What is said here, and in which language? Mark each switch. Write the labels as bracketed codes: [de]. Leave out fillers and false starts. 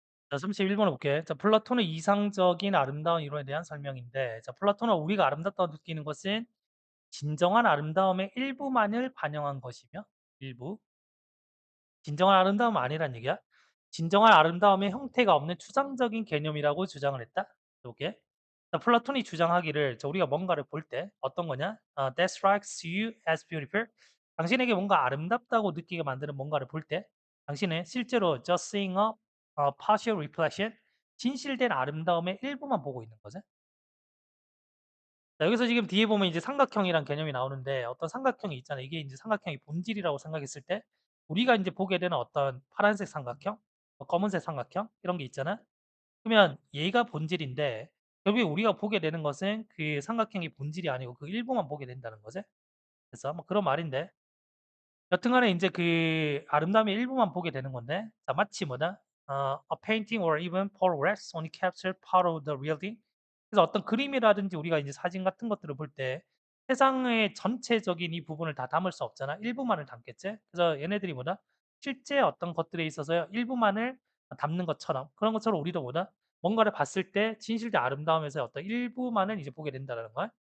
[ko] 자 31 번을 볼게. 자 플라톤의 이상적인 아름다운 이론에 대한 설명인데 자 플라톤은 우리가 아름답다고 느끼는 것은 진정한 아름다움의 일부만을 반영한 것이며 일부 진정한 아름다움은 아니란 얘기야. 진정한 아름다움의 형태가 없는 추상적인 개념이라고 주장을 했다. 요게. 자 플라톤이 주장하기를 자 우리가 뭔가를 볼 때 어떤 거냐? [en] That strikes you as beautiful. [ko] 당신에게 뭔가 아름답다고 느끼게 만드는 뭔가를 볼 때 당신은 실제로 [en] just seeing a partial reflection [ko] 진실된 아름다움의 일부만 보고 있는 거죠. 자 여기서 지금 뒤에 보면 이제 삼각형이란 개념이 나오는데 어떤 삼각형이 있잖아요. 이게 이제 삼각형의 본질이라고 생각했을 때 우리가 인제 보게 되는 어떤 파란색 삼각형, 검은색 삼각형 이런 게 있잖아. 그러면 얘가 본질인데 결국에 우리가 보게 되는 것은 그 삼각형의 본질이 아니고 그 일부만 보게 된다는 거지. 그래서 뭐 그런 말인데 여튼 간에 인제 그 아름다움의 일부만 보게 되는 건데 자 마치 뭐다? [en] A painting or even photographs only capture part of the real thing. [ko] 그래서 어떤 그림이라든지 우리가 이제 사진 같은 것들을 볼 때 세상의 전체적인 이 부분을 다 담을 수 없잖아. 일부만을 담겠지. 그래서 얘네들이 뭐다? 실제 어떤 것들에 있어서 일부만을 담는 것처럼 그런 것처럼 우리도 뭐다? 뭔가를 봤을 때 진실된 아름다움에서의 어떤 일부만을 이제 보게 된다라는 거야.